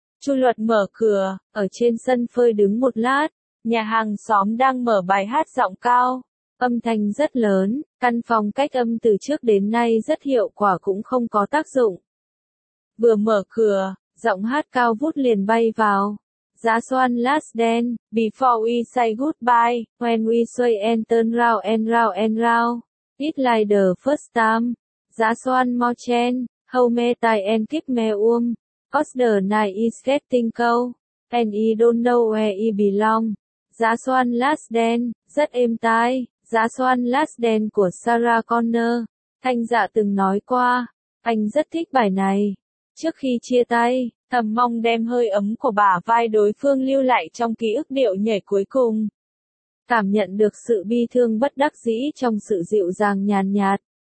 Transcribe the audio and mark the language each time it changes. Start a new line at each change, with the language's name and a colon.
Vietnamese: Chu Luật mở cửa, ở trên sân phơi đứng một lát, nhà hàng xóm đang mở bài hát giọng cao, âm thanh rất lớn, căn phòng cách âm từ trước đến nay rất hiệu quả cũng không có tác dụng. Vừa mở cửa, giọng hát cao vút liền bay vào.
English: Just one last dance, before we say goodbye, when we sway and turn round and round and round. It's like the first time. Just one more chance, how many times and keep me warm. Cause the night is getting cold, and I don't know where I belong. Just one last dance,
Vietnamese: rất êm tai. Just one last dance của Sarah Connor. Thanh dạ từng nói qua, anh rất thích bài này. Trước khi chia tay, thầm mong đem hơi ấm của bả vai đối phương lưu lại trong ký ức điệu nhảy cuối cùng. Cảm nhận được sự bi thương bất đắc dĩ trong sự dịu dàng nhàn nhạt.